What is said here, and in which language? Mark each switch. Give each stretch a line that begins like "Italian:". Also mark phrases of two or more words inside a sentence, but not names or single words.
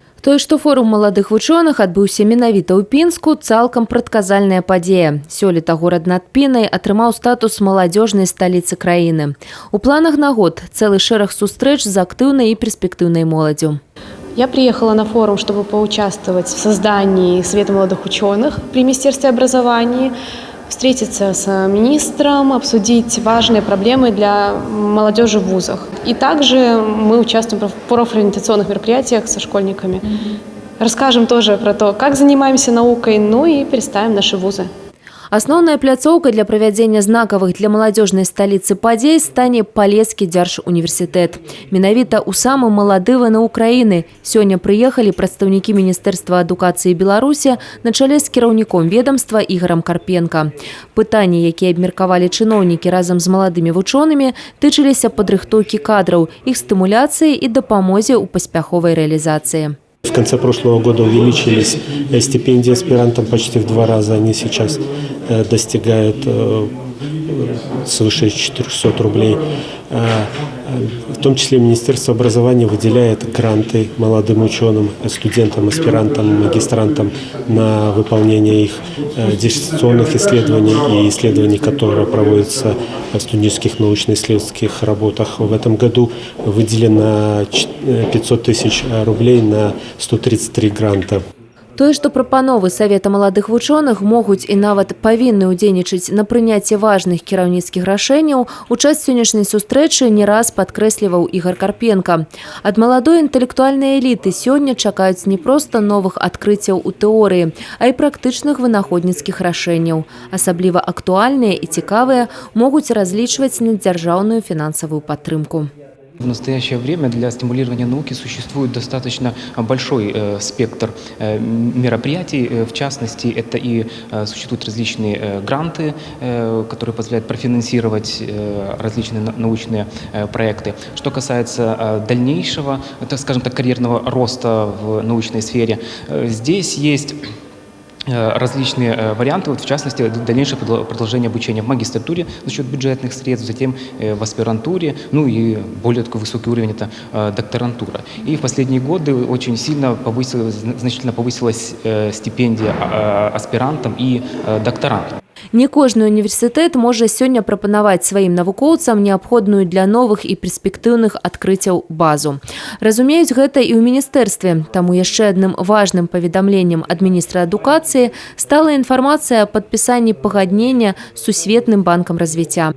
Belarusian: Тое, што форум маладых вучоных адбыўся менавіта ў Пінску, цалкам прадказальная падзея. Сёлета горад над Пінай атрымаў статус маладзёжнай сталіцы краіны. У планах на год цэлы шэраг сустрэч з актыўнай і перспектыўнай моладзю.
Russian: Я приехала на форум, чтобы поучаствовать в создании Совета молодых ученых при Министерстве образования, встретиться с министром, обсудить важные проблемы для молодежи в вузах. И также мы участвуем в профориентационных мероприятиях со школьниками. Расскажем тоже про то, как занимаемся наукой, ну и представим наши вузы.
Belarusian: Асноўная пляцоўка для правядзення знакавых для маладзёжнай сталіцы падзей стане Палескі дзяржуніверсітэт. Менавіта ў самы малады ВНУ краіны сёння прыехалі прадстаўнікі Міністэрства адукацыі Беларусі на чале з кіраўніком ведомства Ігорам Карпенка. Пытанні, якія абмеркавалі чыноўнікі разам з маладымі вучонымі, тычыліся падрыхтоўкі кадраў, іх стымуляцыі і дапамозе ў паспяховай рэалізацыі.
Russian: В конце прошлого года увеличились стипендии аспирантам почти в 2 раза. Они сейчас достигают свыше 400 рублей. В том числе Министерство образования выделяет гранты молодым ученым, студентам, аспирантам, магистрантам на выполнение их диссертационных исследований и исследований, которые проводятся в студенческих научно-исследовательских работах. В этом году выделено 500 тысяч рублей на 133 гранта.
Belarusian: Тое, што прапановы Савета маладых вучоных могуць і нават павінны ўдзельнічаць на прыняцці важных кіраўніцкіх рашэнняў, у час сённяшняй сустрэчы не раз падкрэсліваў Ігор Карпенка. Ад маладой інтэлектуальнай эліты сёння чакаюць не проста новых адкрыццяў у тэорыі, а і практычных вынаходніцкіх рашэнняў. Асабліва актуальныя і цікавыя могуць разлічваць на дзяржаўную фінансавую падтрымку.
Russian: В настоящее время для стимулирования науки существует достаточно большой спектр мероприятий. В частности, это и существуют различные гранты, которые позволяют профинансировать различные научные проекты. Что касается дальнейшего, так скажем так, карьерного роста в научной сфере, здесь есть различные варианты, в частности, дальнейшее продолжение обучения в магистратуре за счет бюджетных средств, затем в аспирантуре, ну и более такой высокий уровень – это докторантура. И в последние годы очень сильно значительно повысилась стипендия аспирантам и докторантам.
Belarusian: Не кожны універсітэт можа сёння прапанаваць сваім навукоўцам неабходную для новых і перспектыўных адкрыццяў базу. Разумеюць гэта і ў міністэрстве, таму яшчэ адным важным паведамленнем ад міністра адукацыі стала інфармацыя аб падпісанні пагаднення з Сусветным банкам развіцця.